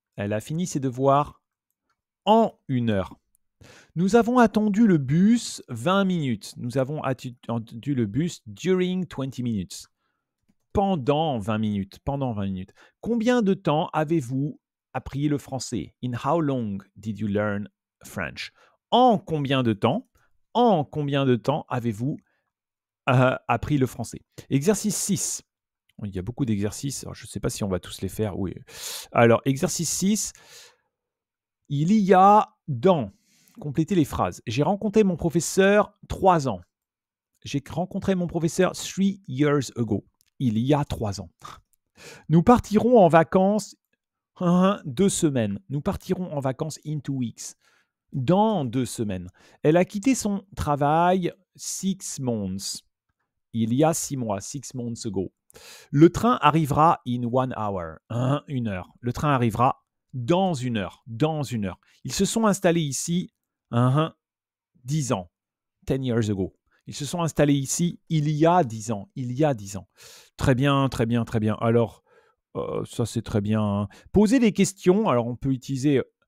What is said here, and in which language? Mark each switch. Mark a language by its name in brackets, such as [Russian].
[French] Elle a fini ses devoirs en 1 heure. Nous avons attendu le bus 20 minutes. Nous avons attendu le bus during 20 minutes. Pendant 20 minutes. Pendant 20 minutes. Combien de temps avez-vous appris le français? [English] In how long did you learn French? [French] En combien de temps? En combien de temps avez-vous appris le français? Exercice 6. Il y a beaucoup d'exercices. Je ne sais pas si on va tous les faire. Oui. Alors, exercice 6. Il y a dans. Complétez les phrases. J'ai rencontré mon professeur 3 ans. J'ai rencontré mon professeur [English] 3 years ago. [French] Il y a 3 ans. Nous partirons en vacances 2 semaines. Nous partirons en vacances [English] in 2 weeks. [French] Dans 2 semaines. Elle a quitté son travail [English] 6 months. [French] Il y a 6 mois, [English] 6 months ago. [French] Le train arrivera [English] in 1 hour. [French] 1 heure. Le train arrivera dans 1 heure. Dans 1 heure. Ils se sont installés ici 10 ans. [English] 10 years ago. [French] Ils se sont installés ici il y a 10 ans. Il y a 10 ans. Très bien, très bien, très bien. Alors, ça c'est très bien. Posez des questions. Alors, on peut utiliser...